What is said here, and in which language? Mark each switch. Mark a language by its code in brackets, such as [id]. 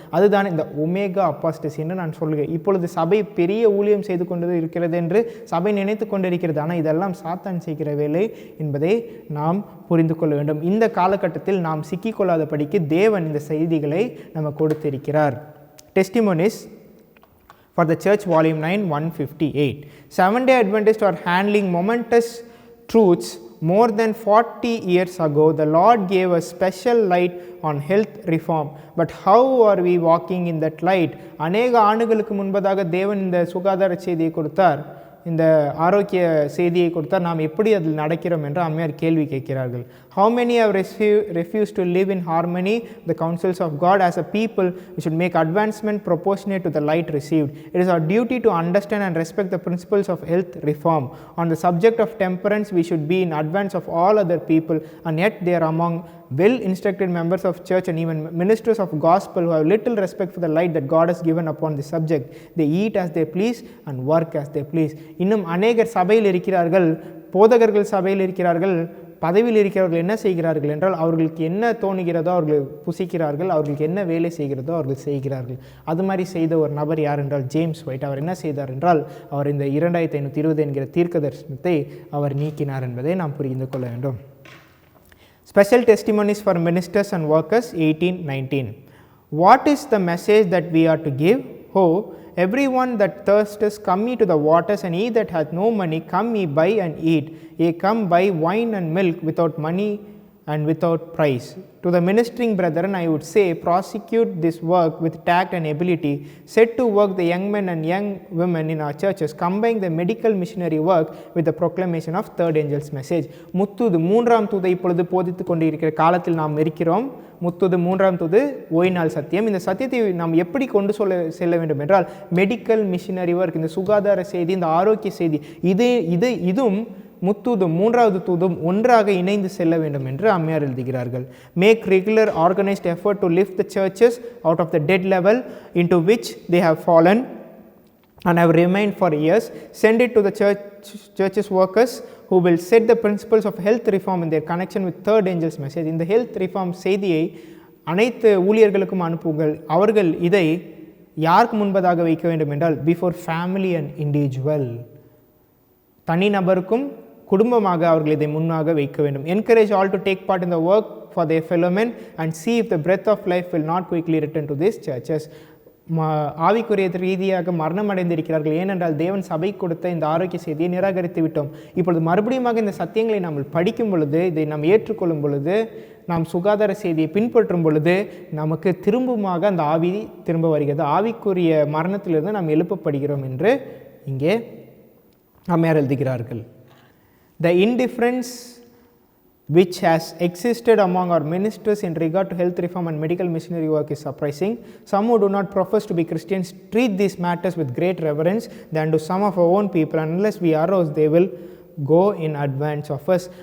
[ta] அதுதான் இந்த ஒமேகா அப்பாஸ்டசி என்று நான் சொல்கிறேன். இப்பொழுது சபை பெரிய ஊழியம் செய்து கொண்டு இருக்கிறது என்று சபை நினைத்து கொண்டிருக்கிறது. ஆனால் இதெல்லாம் சாத்தான் செய்கிற வேலை என்பதை நாம் புரிந்து கொள்ள வேண்டும். இந்த காலகட்டத்தில் நாம் சிக்கிக்கொள்ளாதபடிக்கு தேவன் இந்த செய்திகளை நமக்கு கொடுத்திருக்கிறார். [en] Testimonies for the church volume 9 158. Seventh-day Adventists are handling momentous truths. More than 40 years ago, the Lord gave a special light on health reform. But how are we walking in that light? [ta] அநேக ஆண்டுகளுக்கு முன்பதாக தேவன் இந்த சுகாதார செய்தியை கொடுத்தார், இந்த ஆரோக்கிய செய்தியை கொடுத்தார். நாம் எப்படி அதில் நடக்கிறோம் என்று அம்மையார் கேள்வி கேட்கிறார்கள். [en] How many have refused to live in harmony with the counsels of God? As a people, we should make advancement proportionate to the light received. It is our duty to understand and respect the principles of health reform. On the subject of temperance, we should be in advance of all other people, and yet they are among well-instructed members of church and even ministers of gospel who have little respect for the light that God has given upon the subject. They eat as they please and work as they please. [ta] இன்னும் அநேகர் சபையில் இருக்கிறார்கள், போதகர்கள் சபையில் இருக்கிறார்கள், பதவியில் இருக்கிறவர்கள் என்ன செய்கிறார்கள் என்றால், அவர்களுக்கு என்ன தோணுகிறதோ அவர்கள் புசிக்கிறார்கள், அவர்களுக்கு என்ன வேலை செய்கிறதோ அவர்கள் செய்கிறார்கள். அது மாதிரி செய்த ஒரு நபர் யார் என்றால் ஜேம்ஸ் ஒயிட். அவர் என்ன செய்தார் என்றால், அவர் இந்த 2520 என்கிற தீர்க்க தரிசனத்தை அவர் நீக்கினார் என்பதை நாம் புரிந்து கொள்ள வேண்டும். [en] Special testimonies for ministers and workers 18:19. What is the message that we are to give? Oh, everyone that thirsteth, come ye to the waters, and he that hath no money, come ye buy and eat. Ye come buy wine and milk without money and without price. To the ministering brethren I would say, prosecute this work with tact and ability. Set to work the young men and young women in our churches, combine the medical missionary work with the proclamation of third angel's message. [ta] முத்துது 3ஆம் தூதை இப்பொழுது போதித்துக் கொண்டிருக்கிற காலத்தில் நாம் இருக்கிறோம். முத்துது 3ஆம் தூது ஓய்நாள் சத்தியம். இந்த சத்தியத்தை நாம் எப்படி கொண்டு செல்ல வேண்டும் என்றால், மெடிக்கல் மிஷினரி ஒர்க், இந்த சுகாதார செய்தி, இந்த ஆரோக்கிய செய்தி, இதுவும் முத்தூது 3வது தூதும் ஒன்றாக இணைந்து செல்ல வேண்டும் என்று அம்மையார் எழுதுகிறார்கள். [en] Make regular organised effort to lift the churches out of the dead level into which they have fallen. and have remained for years. Send it to the church's workers who will set the principles of health reform in their connection with third angel's message. [ta] இந்த health reform செய்தியை அனைத்து ஊழியர்களுக்கும் அனுப்புங்கள். அவர்கள் இதை யாருக்கு முன்பதாக வைக்க வேண்டும் என்றால் [en] before family and individual, [ta] தனிநபருக்கும் குடும்பமாக அவர்கள் இதை முன்னாக வைக்க வேண்டும். [en] Encourage all to take part in the work for their fellow men and see if the breath of life will not quickly return to these churches. [ta] ஆவிக்குரிய ரீதியாக மரணம் அடைந்திருக்கிறார்கள். ஏனென்றால் தேவன் சபை கொடுத்த இந்த ஆரோக்கிய செய்தியை நிராகரித்து விட்டோம். இப்பொழுது மறுபடியும் இந்த சத்தியங்களை நாம் படிக்கும் பொழுது, இதை நாம் ஏற்றுக்கொள்ளும் பொழுது, நாம் சுகாதார செய்தியை பின்பற்றும் பொழுது நமக்கு திரும்பமாக அந்த ஆவி திரும்ப வருகிறது. ஆவிக்குரிய மரணத்திலிருந்து நாம் எழுப்பப்படுகிறோம் என்று இங்கே அம்மையார் எழுதுகிறார்கள். [en] The indifference which has existed among our ministers in regard to health reform and medical missionary work is surprising. Some who do not profess to be Christians treat these matters with great reverence than do some of our own people. Unless we arouse, they will go in advance of us.